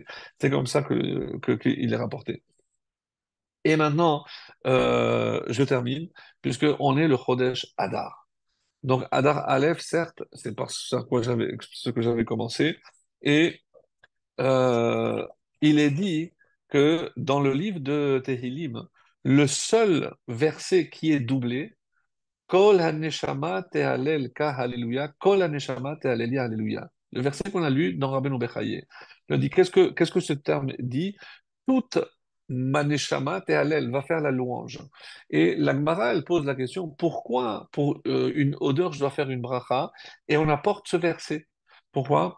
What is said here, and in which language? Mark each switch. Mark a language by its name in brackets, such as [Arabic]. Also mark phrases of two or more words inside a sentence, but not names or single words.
[French] C'est comme ça qu'il est rapporté. Et maintenant, je termine, puisqu'on est le Chodesh Adar. Donc, Adar Aleph, certes, c'est par ce que j'avais commencé. Et euh, il est dit que dans le livre de Tehillim, le seul verset qui est doublé, [Hebrew] כל הנשמה תהלל קה הללויה, כל הנשמה תהללי הללויה. [French] Le verset qu'on a lu dans Rabbeinu Bechaye. Il dit, qu'est-ce que ce terme dit? Toute ma [Hebrew] נשמה תהלל [French] va faire la louange. Et la Gemara, elle pose la question, pourquoi pour une odeur je dois faire une bracha? Et on apporte ce verset. Pourquoi?